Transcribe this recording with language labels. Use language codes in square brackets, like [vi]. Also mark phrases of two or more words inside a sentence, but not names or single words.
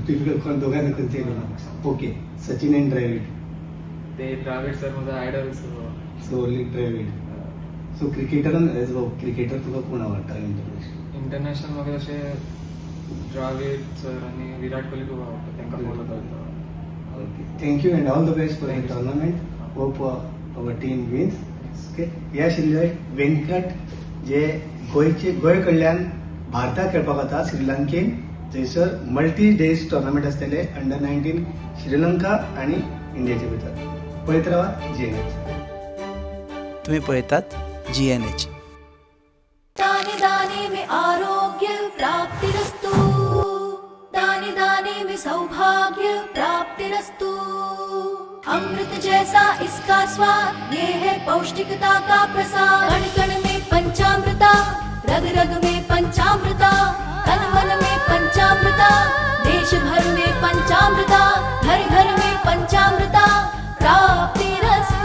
[kok] टिपिकल कोण दोगांनी खंयचे? [en] Okay Sachin and Dravid. [kok] ते द्राविड सर म्हजो आयडल [en] So only Dravid. [kok] सो क्रिकेटरान [en] as cricketer [kok] तुका कोण आवडटा [en] international? [kok] इंटरनॅशनल म्हाका तशें द्राविड सर आनी विराट कोहली खूब आवडटा तांकां फॉलो करता. [en] Okay. Thank you and all the best for the Thank you. tournament. Hope our team wins. Okay. [kok] ह्या आशिल्ले वेंकट जे गोंय कडल्यान भारताक खेळपाक वता श्रीलंकेन थंयसर [en] multi days tournament [kok] आसतले अंडर-19 श्रीलंका आनी इंडियाचे भितर. पळयत रावात GNH. तुम्ही पळयतात GNH. [hi] दाने दाने में आरोग्य प्राप्तिरस्तु, दाने दाने में सौभाग्य प्राप्तिरस्तु. अमृत जैसा इसका स्वाद, ये है पौष्टिकता का प्रसाद. कण कण में पंचामृता, रग रग में पंचामृता, तन मन में पंचामृता, देश भर में पंचामृता, घर घर में पंचामृता प्राप्तिरस्तु.